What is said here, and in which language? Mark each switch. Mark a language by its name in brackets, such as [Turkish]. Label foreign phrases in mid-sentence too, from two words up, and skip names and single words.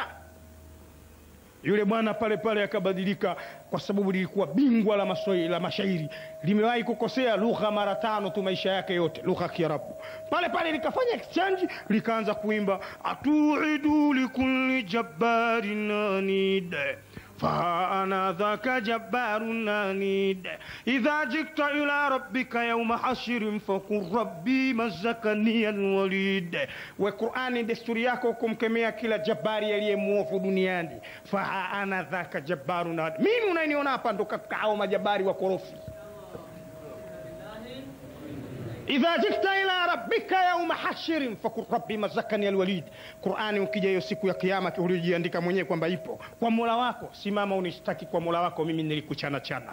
[Swahili] Yule bwana pale pale akabadilika, kwa sababu lilikuwa bingwa la mashairi. Limewahi kukosea lugha mara 5 tu maisha yake yote, lugha ya Kiarabu. Pale pale likafanya exchange, likaanza kuimba, [Arabic] أتوعد لكل جبار عنيد فأنا ذاك جبار عنيد إذا جئت إلى ربك يوم حشر فقل ربي مزقني الوليد. [Swahili] وقرآن desturi yako kumkemea kila jabari aliyemuofu duniani. [Arabic] فأنا ذاك جبار عنيد. [Swahili] Mimi unaniona hapa ndo katika hao majabari wa korofi. [Arabic] إذا جئت إلى ربك يوم حشر فقل ربي مزقني الوليد. [Swahili] Qur'ani ukija hiyo siku ya kiyama ulijiandika mwenyewe kwamba ipo kwa Mola wako, simama unishtaki kwa Mola wako, mimi nilikuchana chana.